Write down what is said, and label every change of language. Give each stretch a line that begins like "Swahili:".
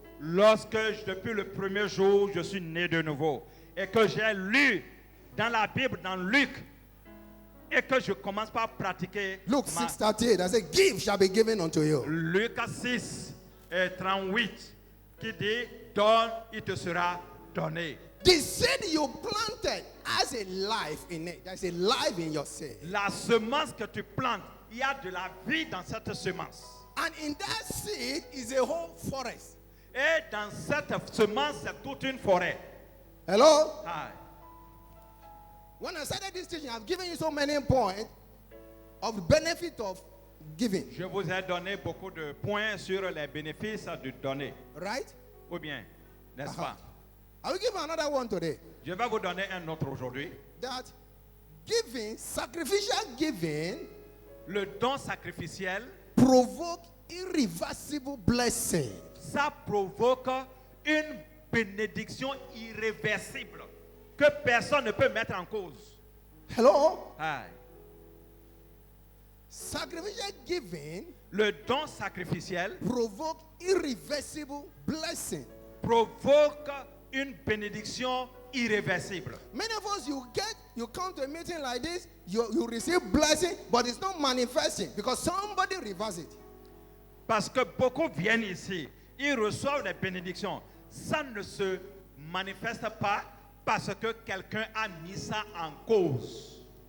French: Lorsque, depuis le premier jour, je suis né de nouveau et que j'ai lu dans la Bible, dans Luc, et que je commence par pratiquer
English: Luke 6:38, I said, give shall be given unto you.
French: Luc 6 et 38 qui dit, donne, il te sera donné.
English: The seed you planted has a life in it. There's a life in your seed.
French: La semence que tu plantes, il y a de la vie dans cette semence.
English: And in that seed is a whole forest.
French: Et dans cette semence, c'est toute une forêt.
English: Hello? Hi. When I started this teaching, I've given you so many points of the benefit of giving.
French: Je vous ai donné beaucoup de points sur les bénéfices de donner.
English: Right?
French: Ou bien, n'est-ce pas?
English: I will give you another one today.
French: Je vais vous donner un autre aujourd'hui.
English: That giving, sacrificial giving,
French: Le don sacrificiel,
English: provoke irreversible blessing.
French: ça provoque une bénédiction irréversible que personne ne peut mettre en cause.
English: Hello? Hi. Sacrificial giving
French: Le don sacrificiel
English: provoke irreversible blessing.
French: provoque une bénédiction irréversible.
English: Many of us, you come to a meeting like this, you receive blessing, but it's not manifesting because somebody reverses it.
French: Parce que beaucoup viennent ici ils reçoivent des bénédictions. Ça ne se manifeste pas parce que quelqu'un a mis ça en cause.